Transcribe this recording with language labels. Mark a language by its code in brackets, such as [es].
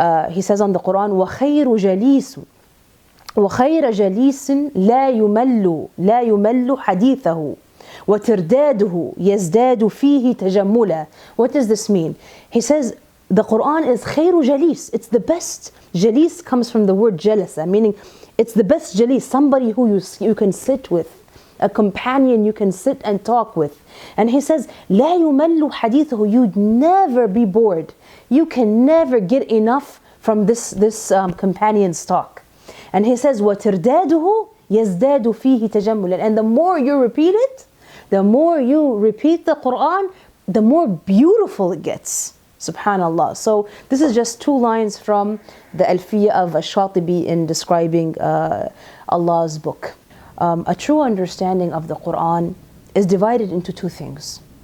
[en] He says on the Qur'an, [ar] وَخَيْرُ جَلِيسُ وخير جليس لا يمل حديثه وترداده يزداد فيه تجملا. [en] What does this mean? He says the Quran is [ar] خير جليس. [en] It's the best. Jalis comes from the word jalasa, meaning it's the best jalis, somebody who you can sit with, a companion you can sit and talk with. And he says [ar] لا يمل حديثه. [en] You'd never be bored. You can never get enough from this companion's talk. And he says, [ar] وَتِرْدَادُهُ يَزْدَادُ فِيهِ تَجَمُّلًا. [en] And the more you repeat it, the more you repeat the Qur'an, the more beautiful it gets. Subhanallah. So this is just 2 lines from the Alfiya of Al-Shatibi in describing Allah's book. A true understanding of the Qur'an is divided into 2 things.